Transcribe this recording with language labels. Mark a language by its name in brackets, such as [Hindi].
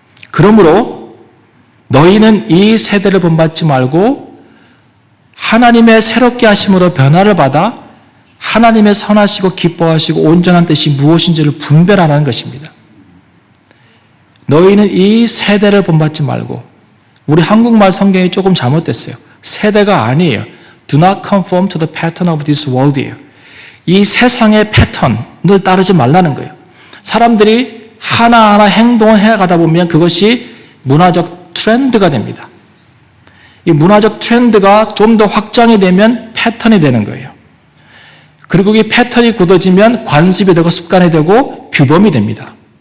[Korean] 그러므로 너희는 이 세대를 본받지 말고 하나님의 새롭게 하심으로 변화를 받아 하나님의 선하시고 기뻐하시고 온전한 뜻이 무엇인지를 분별하라는 것입니다. 너희는 이 세대를 본받지 말고, 우리 한국말 성경이 조금 잘못됐어요. 세대가 아니에요. [English] Do not conform to the pattern of this world이에요. [Korean] 이 세상의 패턴을 따르지 말라는 거예요. 사람들이 하나하나 행동을 해가다 보면 그것이 문화적 트렌드가 됩니다. 이 문화적 트렌드가 좀 더 확장이 되면 패턴이 되는 거예요. 그리고 이 패턴이 굳어지면 관습이 되고 습관이 되고 규범이 됩니다.